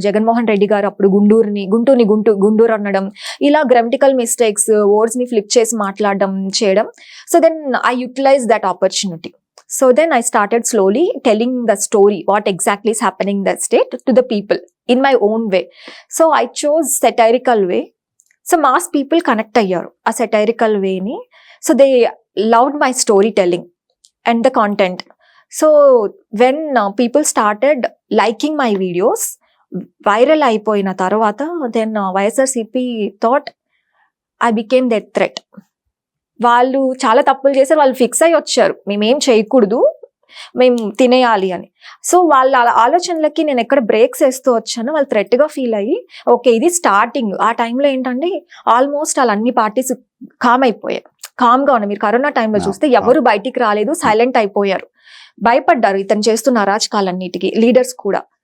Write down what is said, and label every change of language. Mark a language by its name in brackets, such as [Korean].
[Telugu] జగన్మోహన్ రెడ్డి గారు అప్పుడు గుంటూరు అనడం, ఇలా గ్రామటికల్ మిస్టేక్స్, వర్డ్స్ ని ఫ్లిప్ చేసి మాట్లాడడం చేయడం. [English] So then I utilise that opportunity. So then I started slowly telling the story, what exactly is happening in that state to the people in my own way. So I chose satirical way. So mass people connect ayyaru a satirical way ni. So they loved my storytelling and the content. So when people started liking my videos, viral [Telugu] అయిపోయిన తర్వాత, [English] then YSRCP thought I became their threat. [Telugu] వాళ్ళు చాలా తప్పులు చేశారు, వాళ్ళు fix అయ్యి వచ్చారు, మేమేం చేయకూడదు, మేము తినేయాలి అని. సో వాళ్ళ ఆలోచనలకి నేను ఎక్కడ బ్రేక్స్ వేస్తూ వచ్చానో వాళ్ళు థ్రెట్ గా ఫీల్ అయ్యి, ఓకే ఇది స్టార్టింగ్. ఆ టైంలో ఏంటంటే ఆల్మోస్ట్ వాళ్ళ అన్ని పార్టీస్ కామ్ గా ఉన్నాయి. మీరు కరోనా టైంలో చూస్తే ఎవరు బయటికి రాలేదు, సైలెంట్ అయిపోయారు, భయపడ్డారు ఇతను చేస్తున్న అరాచకాలన్నిటికీ, లీడర్స్ కూడా.